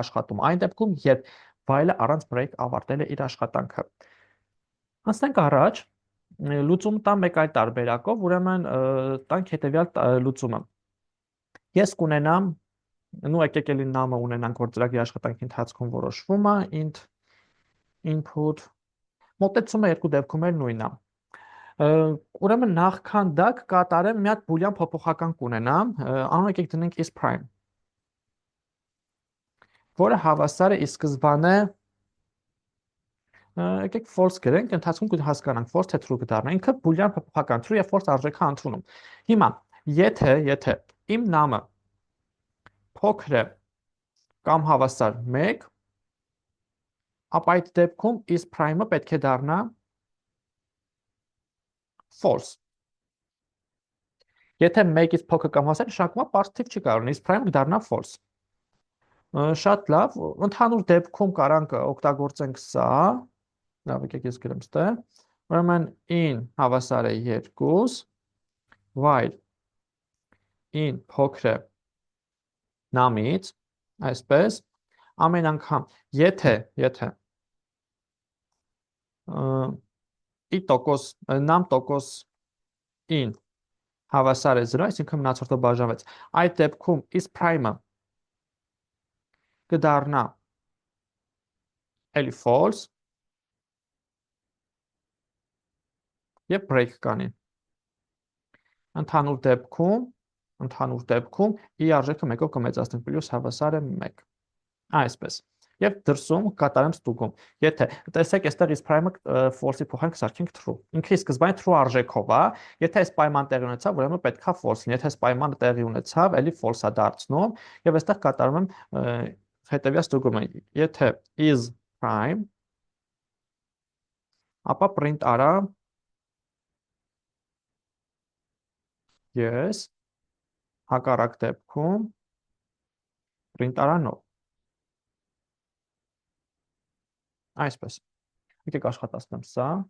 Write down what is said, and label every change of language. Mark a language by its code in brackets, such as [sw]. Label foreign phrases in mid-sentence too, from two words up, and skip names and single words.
[hy] աշխատում։ Այն դեպքում, երբ while-ը առանց break ավարտել է իր աշխատանքը։ Անցնենք առաջ, լուծում տամ մեկ այլ տարբերակով, ուրեմն տանք հետևյալ լուծումը։ Ես կունենամ, նու եկեք էլի նամը ունենանք, որ ծրագրի աշխատանքի ընթացքում որոշվում է, [en] int input, [hy] մոտեցումը երկու դեպքում էլ նույնն է։ Ուրեմն նախքան դա կկատարեմ մի հատ բուլյան փոփոխական կունենամ, անուն եկեք դնենք [en] is prime, [hy] որը հավասար է ի սկզբանե եկեք false գրենք, ընթացքում կհասկանանք false թե true կդառնա, ինքը բուլյան փոփոխական true եւ false արժեքը ընդունում։ Հիմա, եթե իմ նամը փոքր է կամ հավասար 1, ապա այդ դեպքում [en] is prime- [hy] ը պետք է դառնա false։ Եթե 1-ից փոքր կամ հավասար, նշանակում է պարզ թիվ չի կարող լինել, [en] is prime- [hy] ը դառնա false։ Շատ լավ, ընդհանուր դեպքում կարանք օգտագործենք սա, լավ, եկեք ես գրեմ ստեղ, ուրեմն in հավասար է 2, [en] while in [hy] փոքր է նամից, այսպես, ամեն անգամ, եթե նամ տոկոս in հավասար է 0, այսինքն մնացորդը բաժանվեց, այդ դեպքում [en] is prime- [hy] ը կդառնա էլի false եւ break կանի։ Ընդհանուր դեպքում ի արժեքը 1-ով կմեծացնենք պլյուս հավասար է 1։ Այսպես։ Եվ դրսում կատարեմ ստուգում։ Եթե տեսեք, այստեղ is prime-ը false-ի փոխանակ սարքենք true։ Ինքը ի սկզբանե true արժեքով է, եթե այս պայման տեղի ունեցավ, ուրեմն պետքա false լինի։ Եթե այս պայմանը տեղի ունեցավ, էլի false-ա դարձնում, եւ այստեղ կատարում եմ հետևյալ ստուգումը։ Եթե [en] is prime, [hy] ապա print արա yes, հակառակ դեպքում print արա no։ Այսպես։ Եկեք աշխատացնեմ սա։